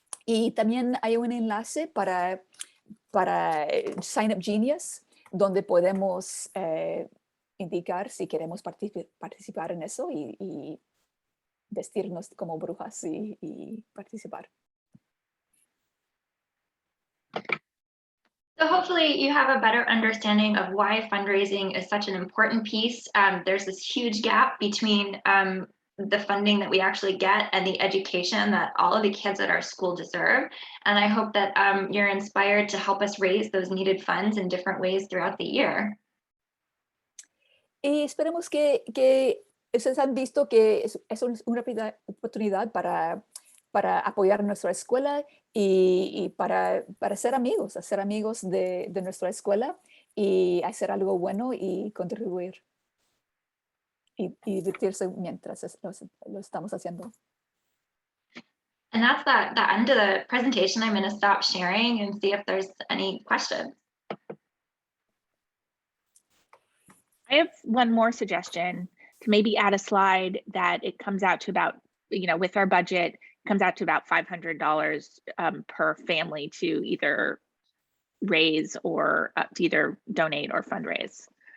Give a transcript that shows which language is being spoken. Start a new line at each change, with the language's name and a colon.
Spanish: Y también hay un enlace para Sign Up Genius, donde podemos indicar si queremos participar en eso y vestirnos como brujas y participar.
English: So hopefully you have a better understanding of why fundraising is such an important piece. There's this huge gap between the funding that we actually get and the education that all of the kids at our school deserve. And I hope that you're inspired to help us raise those needed funds in different ways throughout the year.
Spanish: Y esperemos que ustedes han visto que es una oportunidad para apoyar nuestra escuela y para ser amigos de nuestra escuela y hacer algo bueno y contribuir y divertirse mientras lo estamos haciendo.
English: And that's the end of the presentation. I'm going to stop sharing and see if there's any questions. I have one more suggestion to maybe add a slide that it comes out to about, with our budget, comes out to about $500 per family to either raise or to either donate or fundraise.